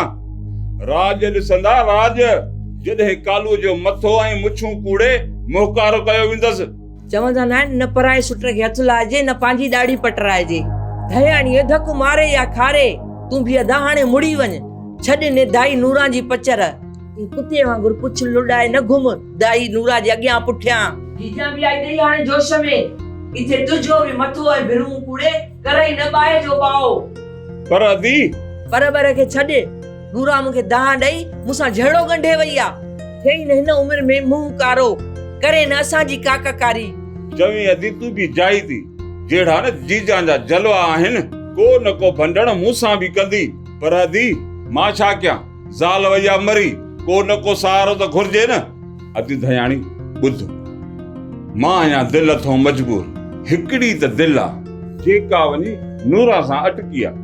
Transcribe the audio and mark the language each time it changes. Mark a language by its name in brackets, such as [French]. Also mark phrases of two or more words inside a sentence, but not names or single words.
[Sindhi] राज ॾिसंदा राज, जॾहिं कालूअ जो मथो ऐं मुछूं कूड़े मोहकारो कयो वेंदसि। चवंदा न आहिनि, न पराए सुट खे हथु लाइजे, न पंहिंजी ॾाढ़ी पटराइजे। दयाणीअ धक मारे या खारे, तूं बि अदा हाणे मुड़ी वञ। छॾ ने दाई नूरा जी पचर। कुते वांगुरु पुछ लुॾाए न घुम दाई नूरा जे अॻियां पुठियां। जीजा बि आई ॾेई हाणे जोश में, किथे तुझो बि मथो ऐं भिरूं कूड़े करई न बाहि जो पाओ। पर अदी पर खे छॾ। नूरा मूंखे दहा ॾेई मूंसां जहिड़ो गंढे वई आहे। थिए न हिन उमिरि में मुंहुं कारो करे न असांजी काकाकारी। चवी अदी तूं बि जाई थी। जहिड़ा न जीजा जा जलवा आहिनि, को न को भंडण मूंसां बि कंदी। पर अदी मां छा कयां? ज़ाल वया मरी, को न को सहारो त घुर्जे न। अदी दयाणी ॿुध, मां अञा दिलि थो मजबूर। हिकिड़ी त दिलि आहे जेका वञी नूरा सां अटकी आहे।